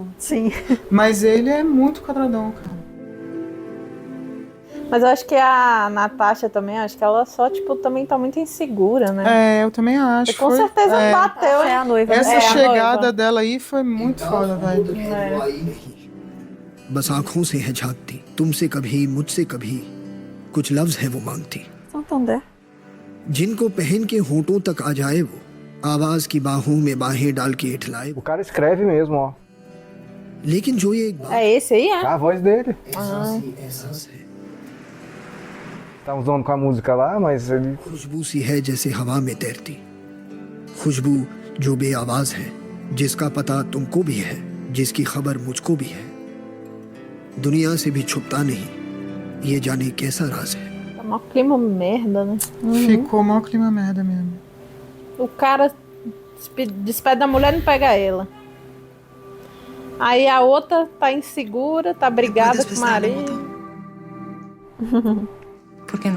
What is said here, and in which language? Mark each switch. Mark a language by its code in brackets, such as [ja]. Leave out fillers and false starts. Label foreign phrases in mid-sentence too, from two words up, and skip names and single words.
[pt] Sim. Mas ele é muito quadradão, cara. Mas eu acho que a Natasha também, acho que ela só, tipo, também tá muito insegura, né? É, eu também acho. E com certeza bateu, hein? É a noiva. Essa É, a chegada noiva. dela aí foi muito foda, velho. [hi] बस आंखों से है झांकती, तुमसे कभी मुझसे कभी कुछ लफ्ज है वो मांगती, [pt] Santander. [hi] जिनको पहन के होठों तक आ जाए वो, आवाज की बाहों में बाहें डाल के इठलाए [pt] O cara escreve mesmo, ó. [hi] लेकिन जो ये एक बात [pt] É esse aí, é? A voz dele. [hi] एहसास है, [pt] Tá usando com a música lá, mas ele. [hi] खुशबू सी है जैसे हवा में तैरती, खुशबू जो बेआवाज है, जिसका पता तुमको भी है, जिसकी खबर मुझको भी है, दुनिया से भी छुपता नहीं, ये जाने कैसा राज है. [pt] Tá mó clima merda, né? Ficou mó clima merda mesmo. O cara despede da mulher e não pega ela. Aí a outra tá insegura, tá brigada com o marido. Por que não?